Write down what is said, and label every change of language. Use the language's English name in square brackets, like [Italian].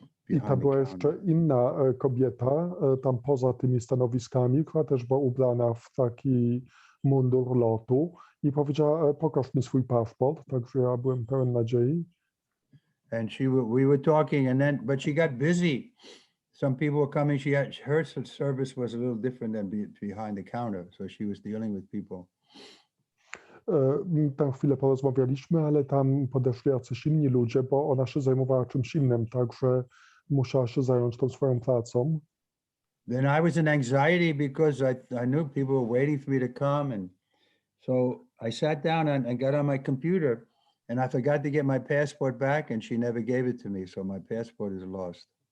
[Polish] I tam była jeszcze inna kobieta, tam poza tymi stanowiskami, która też była ubrana w taki mundur lotu i powiedziała, pokaż mi swój paszport, także ja byłem pełen nadziei. [English] And we were talking, but she got busy. Some people were coming. Her service was a little different than behind the counter, so she was dealing with people. [Polish] Tam chwilę porozmawialiśmy, ale tam podeszli jacyś inni ludzie, bo ona się zajmowała czymś innym, także musiała się zająć tą swoją pracą. [English] Then I was in anxiety because I knew people were waiting for me to come, and so I sat down and got on my computer, and I forgot to get my passport back, and she never gave it to me, so my passport is lost.